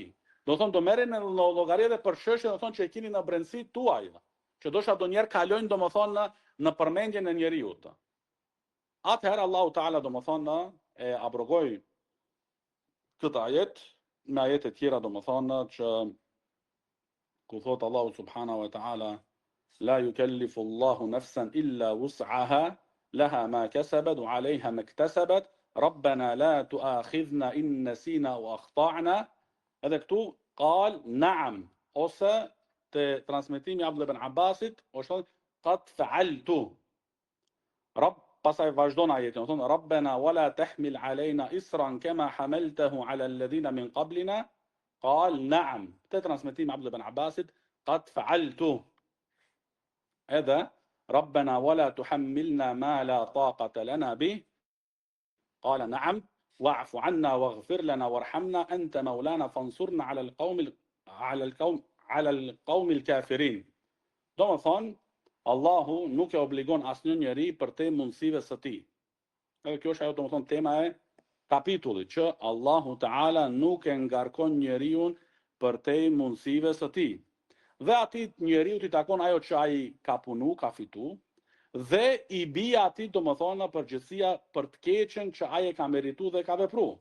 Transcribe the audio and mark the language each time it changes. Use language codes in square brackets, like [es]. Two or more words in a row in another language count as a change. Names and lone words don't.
[sq] Do merreni në llogari edhe për çështje domethënë që e keni në brendësi tuaj, që dosha donjëherë kalojnë domethënë në përmendjen e njeriu. Atëherë Allahu Taala domethënë e abrogoi këtë ajet me ajete tjera domethënë që ku thot Allahu [ar] سبحانه وتعالى لا يكلف الله نفسا إلا وسعها لها ما كسبت وعليها ما اكتسبت ربنا لا تؤاخذنا إن نسينا أو أخطأنا. [sq] Edhe këtu [ar] قال نعم, [sq] ose te transmetimi Abdullah ibn Abbasit është [ar] قد فعلت. [sq] Pasaj vazhdon ajetin, thonë [ar] ربنا ولا تحمل علينا إصرا كما حملته على الذين من قبلنا. قال نعم. [sq] Te transmetimi Abdullah ibn Abbasit [ar] قد فعلت. Edhe ربنا ولا تحملنا ما لا طاقة لنا به. قال نعم واعف عنا واغفر لنا وارحمنا أنت مولانا فانصرنا على القوم الكافرين. [sq] Domethënë Allahu nuk e obligon asnjë njeri për te mundësive së tij. Edhe kjo është ajo domethënë tema e kapitullit, që Allahu Teala nuk e ngarkon njeriu për te mundësive së tij. Dhe atij njeriu i takon ajo që ai ka punu, ka fitu, dhe i bie atij domethënë përgjegjësia për të keqen që ai e ka merituar dhe ka vepruar.